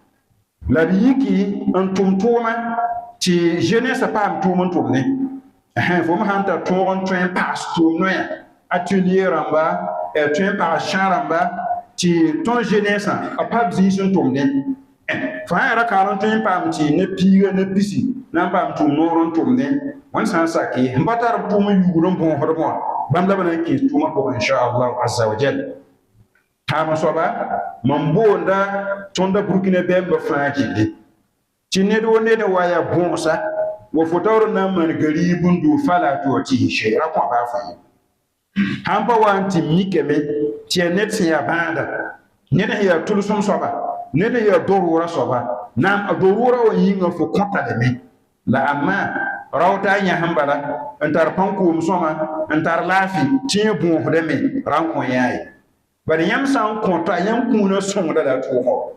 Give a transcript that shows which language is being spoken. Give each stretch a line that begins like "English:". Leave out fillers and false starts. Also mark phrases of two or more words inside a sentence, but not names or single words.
Mossi: la d yiki n tʋm tʋʋma tɩ jeunessã paam tʋʋm n tʋmne fo ma han ta tõog n tõe n paas tʋʋm noyã atelier rãmba tõe n paas chã rãmba tɩ tõnd jeunesse a pa zĩis n tʋmdẽ fo sã n yaa ra-kaar n tõe n paam tɩ ne piiga ne pisi na n paam tʋʋm noor n tʋmdẽ wẽnd sã n sake n pa tar b tʋʋm n yugr n bõosd bõa bãmb la b na n kẽes tʋʋmã pʋgẽ
Arabic: إن شاء الله عز وجل
Mossi: tãab soaba mam boonda tõnda burkina bɛɛmba fãa gilli tɩ ned wo ned wa yaa bõosa wa fo taoor na n maan gariib n dʋʋ fala tɩ wa tɩ sɩ ra kõ baa fãa sãn pa wa n tɩ mikame tɩ yaa ned sẽn yaa bãada ned sẽn yaa tʋlsem soaba ned sẽn yaa dorʋʋra soaba naam a dorʋʋra wa yĩnga fo kõtaleme la amma rao taa yã sẽn bala n tar pãn-koom sõma n tar laafɩ tɩ yẽ bõosdame ra n kõ yãa ye bari yãmb sã n kõta yãmb kũunã sõngda la a tʋʋmã